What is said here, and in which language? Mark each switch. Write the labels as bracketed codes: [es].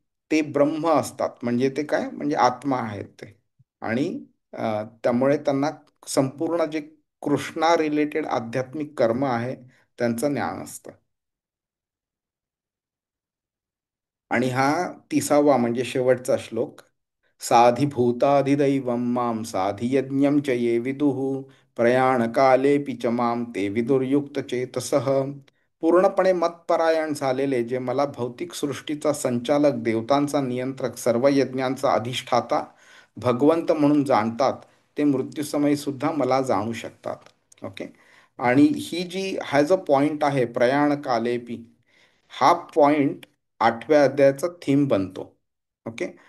[mr] ते ब्रह्म असतात. म्हणजे ते काय, म्हणजे आत्मा आहेत ते. आणि त्यामुळे त्यांना संपूर्ण जे कृष्णा रिलेटेड आध्यात्मिक कर्म आहे त्यांचं ज्ञान असतं. आणि हा 30वा म्हणजे शेवटचा श्लोक. [sa] साधिभूताधिदैवं मां साधियज्ञं च ये विदुः प्रयाणकालेऽपि च मां ते विदुर्युक्तचेतसः. [mr] पूर्णपणे मतपरायण झालेले, जे मला भौतिक सृष्टीचा संचालक, देवतांचा नियंत्रक, सर्व यज्ञांचा अधिष्ठाता, भगवंत म्हणून जाणतात, ते मृत्यूसमयी सुद्धा मला जाणू शकतात. ओके. आणि ही जी हा जो पॉइंट आहे प्रयाण कालेपी, हा पॉइंट 8व्या अध्यायाचा थीम बनतो. ओके.